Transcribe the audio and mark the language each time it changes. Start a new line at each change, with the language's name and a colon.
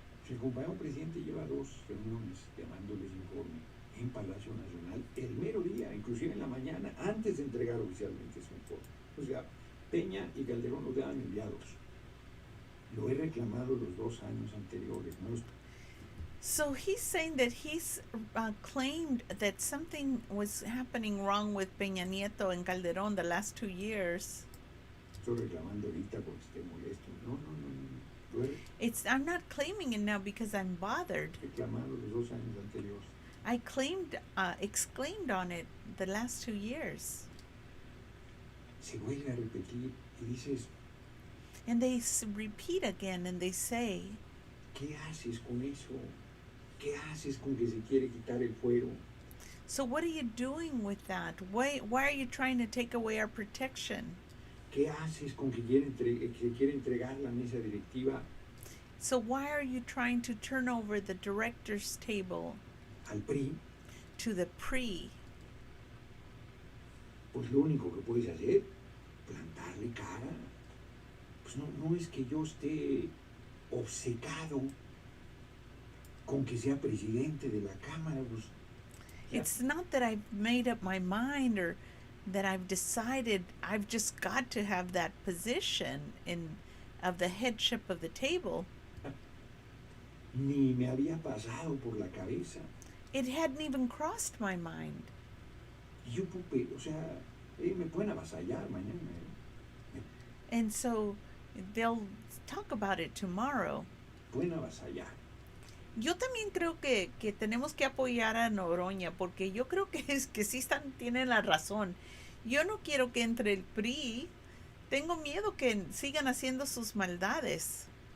Spanish: El compañero presidente lleva 2 reuniones llamándoles informe en Palacio Nacional el mero día, inclusive en la mañana, antes de entregar oficialmente su informe. O sea, Peña y Calderón lo daban enviados. Lo he reclamado los 2 años anteriores. ¿No?
English: So he's saying that he's claimed that something was happening wrong with Peña Nieto and Calderón the last 2 years.
Spanish: Estoy reclamando ahorita porque esté molesto. No, no, no, no. Lo he
English: I'm not claiming it now because I'm bothered.
Spanish: reclamado los 2 años anteriores.
English: I exclaimed on it the last 2 years.
Spanish: Se vuelve a repetir y dices,
English: And they repeat again and they say,
Spanish: ¿qué haces con eso? ¿Qué haces con que se quiere quitar el fuero?
English: so what are you doing with that? Why are you trying to take away our protection?
Spanish: ¿Qué haces con que se quiere entregar la mesa directiva
English: So why are you trying to turn over the director's table
Spanish: al PRI?
English: to the PRI?
Spanish: Pues lo único que puedes hacer, plantarle cara. Pues no es que yo esté obcecado con que sea presidente de la Cámara. Pues,
English: It's not that I've made up my mind or that I've decided I've just got to have that position of the headship of the table.
Spanish: ni me había pasado por la cabeza.
English: It hadn't even crossed my mind.
Spanish: Y yo, o sea, me pueden avasallar mañana.
English: And so they'll talk about it tomorrow.
Spanish: Pueden avasallar. Yo también creo que tenemos que apoyar a Noroña porque yo creo que es que sí tienen la razón. Yo no quiero que entre el PRI. Tengo miedo que sigan haciendo sus maldades.